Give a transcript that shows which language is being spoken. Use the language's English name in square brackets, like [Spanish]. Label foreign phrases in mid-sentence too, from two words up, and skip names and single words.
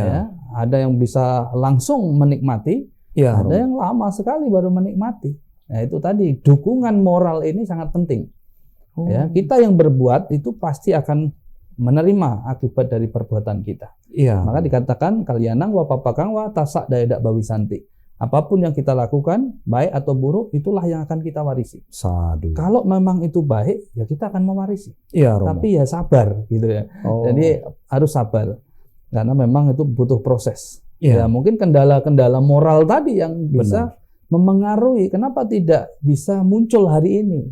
[Indonesian] Ya, ada yang bisa langsung menikmati, iya ada Romo. yang lama sekali baru menikmati. Nah, itu tadi dukungan moral ini sangat penting. Oh. Ya, kita yang berbuat itu pasti akan menerima akibat dari perbuatan kita. Iya. Maka dikatakan [Pali] kalianang wa papakang wa tasak daedak bawisanti. [Indonesian] Apapun yang kita lakukan, baik atau buruk, itulah yang akan kita warisi. Sadu. Kalau memang itu baik, ya kita akan mewarisi. Iya Romo. Tapi ya sabar gitu ya. Oh. Jadi harus sabar. Karena memang itu butuh proses. Iya. Ya mungkin kendala-kendala moral tadi yang bisa memengaruhi kenapa tidak bisa muncul hari ini.